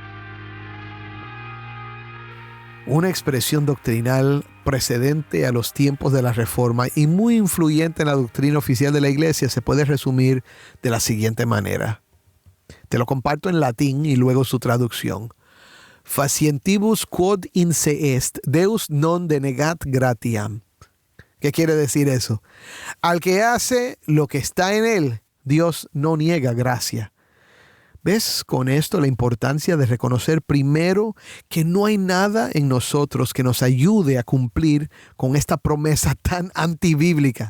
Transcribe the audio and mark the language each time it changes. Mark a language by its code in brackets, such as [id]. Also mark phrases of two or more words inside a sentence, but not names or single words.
[es] Una expresión doctrinal precedente a los tiempos de la Reforma y muy influyente en la doctrina oficial de la Iglesia se puede resumir de la siguiente manera. Te lo comparto en latín y luego su traducción. [la] Facientibus quod in se est, Deus non denegat gratiam. [es] ¿Qué quiere decir eso? Al que hace lo que está en él, Dios no niega gracia. ¿Ves con esto la importancia de reconocer primero que no hay nada en nosotros que nos ayude a cumplir con esta promesa tan antibíblica?